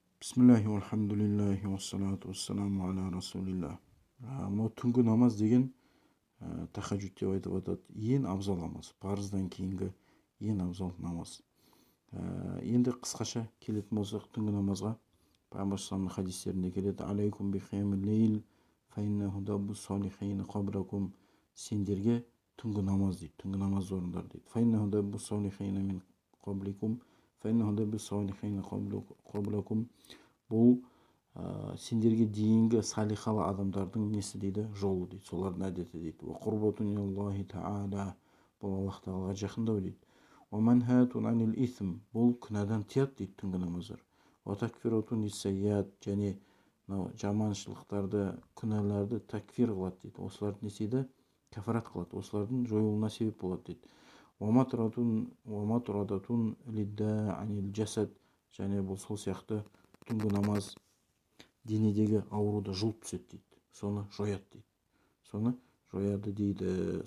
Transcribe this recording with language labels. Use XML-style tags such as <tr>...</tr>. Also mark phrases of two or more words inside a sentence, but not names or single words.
<ar>بسم الله والحمد لله والصلاة والسلام على رسول الله.</ar> <kk>Мынау түнгі намаз деген тахаджуд деп айтып атады. Ең абзал намаз, парыздан кейінгі ең абзал намаз. Енді қысқаша келетін болсақ түнгі намазға, Пайғамбар саллаллаху хадистерінде келеді:</kk> <ar>عليكم بقيام الليل فإنه دأب الصالحين قبلكم.</ar> <kk>Сендерге түнгі намаз дейді, түнгі намаз орындар дейді.</kk> <ar>فإنه دأب الصالحين من قبلكم فإنه دأب الصالحين قبلكم.</ar> <kk>Бұл сендерге дейінгі салихалы адамдардың несі дейді, жолы дейді, солардың әдеті дейді.</kk> <ar>وقربة إلى الله تعالى,</ar> <kk>бұл Аллах тағалаға жақындау дейді.</kk> <ar>ومنهاة عن الإثم,</ar> <kk>бұл күнәдан тыяды дейді түнгі намаздар.</kk> <ar>وتكفيرة السيئات,</ar> <kk>және жаманшылықтарды, күнәларды такфир қылады дейді. Осыларды не дейді? Кафарат қылады, осылардың жойылуына себеп болады дейді.</kk> <ar>ومطردة للداء عن الجسد,</ar> <kk>және бұл сол сияқты түнгі намаз денедегі ауруды жұлып түседі дейді, соны жояды дейді, соны жояды дейді.</kk>